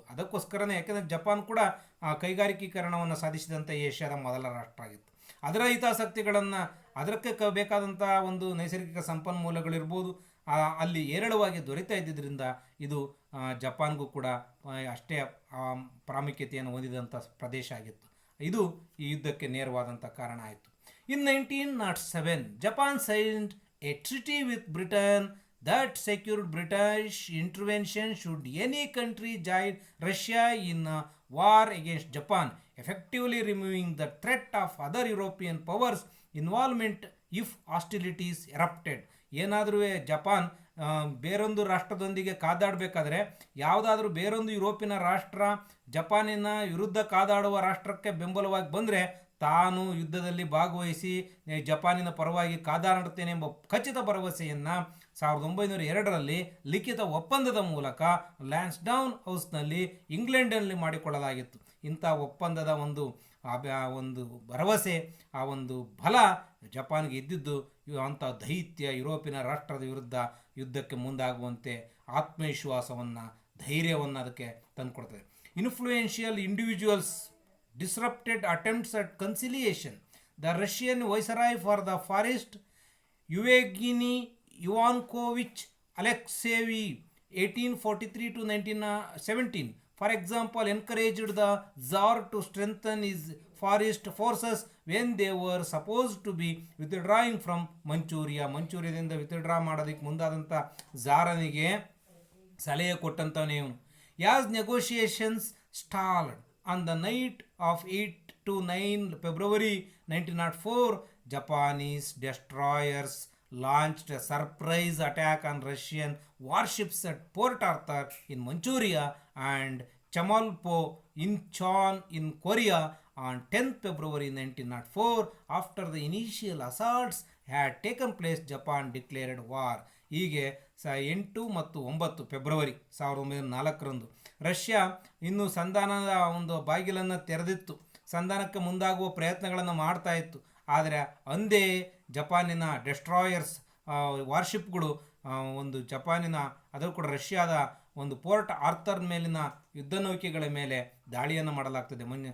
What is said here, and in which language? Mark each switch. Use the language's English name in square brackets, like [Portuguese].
[Kannada] ಅದಕ್ಕೋಸ್ಕರನೇ, ಯಾಕೆಂದರೆ ಜಪಾನ್ ಕೂಡ ಕೈಗಾರಿಕೀಕರಣವನ್ನು ಸಾಧಿಸಿದಂಥ ಏಷ್ಯಾದ ಮೊದಲ ರಾಷ್ಟ್ರ ಆಗಿತ್ತು. ಅದರ ಹಿತಾಸಕ್ತಿಗಳನ್ನು, ಅದಕ್ಕೆ ಬೇಕಾದಂಥ ಒಂದು ನೈಸರ್ಗಿಕ ಸಂಪನ್ಮೂಲಗಳಿರ್ಬೋದು ಅಲ್ಲಿ ಹೇರಳವಾಗಿ ದೊರೆತಾ ಇದ್ದಿದ್ದರಿಂದ ಇದು ಜಪಾನ್ಗೂ ಕೂಡ ಅಷ್ಟೇ ಪ್ರಾಮುಖ್ಯತೆಯನ್ನು ಹೊಂದಿದಂಥ ಪ್ರದೇಶ ಆಗಿತ್ತು. ಇದು ಈ ಯುದ್ಧಕ್ಕೆ ನೇರವಾದಂಥ ಕಾರಣ ಆಯಿತು. [English] In 1907, Japan signed a treaty with Britain that secured British intervention should any country join Russia in a war against Japan, effectively removing the threat of other European powers' involvement if hostilities erupted. [Kannada] ಏನಾದರೂ Japan ಬೇರೊಂದು ರಾಷ್ಟ್ರದೊಂದಿಗೆ ಕಾದಾಡಬೇಕಾದ್ರೆ, ಯಾವುದಾದ್ರೂ ಬೇರೊಂದು ಯುರೋಪಿನ ರಾಷ್ಟ್ರ ಜಪಾನಿನ ವಿರುದ್ಧ ಕಾದಾಡುವ ರಾಷ್ಟ್ರಕ್ಕೆ ಬೆಂಬಲವಾಗಿ ಬಂದರೆ ತಾನು ಯುದ್ಧದಲ್ಲಿ ಭಾಗವಹಿಸಿ ಜಪಾನಿನ ಪರವಾಗಿ ಕಾದಾಡುತ್ತೇನೆ ಎಂಬ ಖಚಿತ ಭರವಸೆಯನ್ನು 1902ರಲ್ಲಿ ಲಿಖಿತ ಒಪ್ಪಂದದ ಮೂಲಕ ಲ್ಯಾನ್ಸ್ಡೌನ್ ಹೌಸ್ನಲ್ಲಿ ಇಂಗ್ಲೆಂಡ್ನಲ್ಲಿ ಮಾಡಿಕೊಳ್ಳಲಾಗಿತ್ತು. ಇಂಥ ಒಪ್ಪಂದದ ಒಂದು ಭರವಸೆ, ಆ ಒಂದು ಬಲ ಜಪಾನ್ಗೆ ಇದ್ದಿದ್ದು ಅಂಥ ದೈತ್ಯ ಯುರೋಪಿನ ರಾಷ್ಟ್ರದ ವಿರುದ್ಧ ಯುದ್ಧಕ್ಕೆ ಮುಂದಾಗುವಂತೆ ಆತ್ಮವಿಶ್ವಾಸವನ್ನು, ಧೈರ್ಯವನ್ನು ಅದಕ್ಕೆ ತಂದುಕೊಡ್ತದೆ. [English] Influential individuals disrupted attempts at conciliation. The Russian viceroy for the Far East, Yevgeny Ivanovich Alexeyevich, 1843 to 1917, for example, encouraged the Tsar to strengthen his Far East forces when they were supposed to be withdrawing from Manchuria. [Kannada] ಮಂಚೂರಿಯಾದಿಂದ withdraw ಮಾಡೋದಕ್ಕೆ ಮುಂದಾದಂಥ ಝಾರನಿಗೆ ಸಲಹೆ ಕೊಟ್ಟಂತವನೇ ಇವನು. [English] As negotiations stalled on the night of 8 to 9 February 1904, Japanese destroyers launched a surprise attack on Russian warships at Port Arthur in Manchuria and Chamalpo Incheon in Korea on 10th February 1904. After the initial assaults had taken place, Japan declared war. [Kannada] ಹೀಗೆ 8 ಮತ್ತು 9 February 1904ರಂದು Russia ಇನ್ನೂ ಸಂಧಾನದ ಒಂದು ಬಾಗಿಲನ್ನು ತೆರೆದಿತ್ತು, ಸಂಧಾನಕ್ಕೆ ಮುಂದಾಗುವ ಪ್ರಯತ್ನಗಳನ್ನು ಮಾಡ್ತಾ ಇತ್ತು. ಆದರೆ ಅಂದೇ ಜಪಾನಿನ ಡೆಸ್ಟ್ರಾಯರ್ಸ್ ವಾರ್ಶಿಪ್ಗಳು ಒಂದು ಜಪಾನಿನ, ಅದರ ಕೂಡ ರಷ್ಯಾದ ಒಂದು ಪೋರ್ಟ್ ಆರ್ಥರ್ ಮೇಲಿನ ಯುದ್ಧ ನೌಕೆಗಳ ಮೇಲೆ ದಾಳಿಯನ್ನು ಮಾಡಲಾಗ್ತದೆ.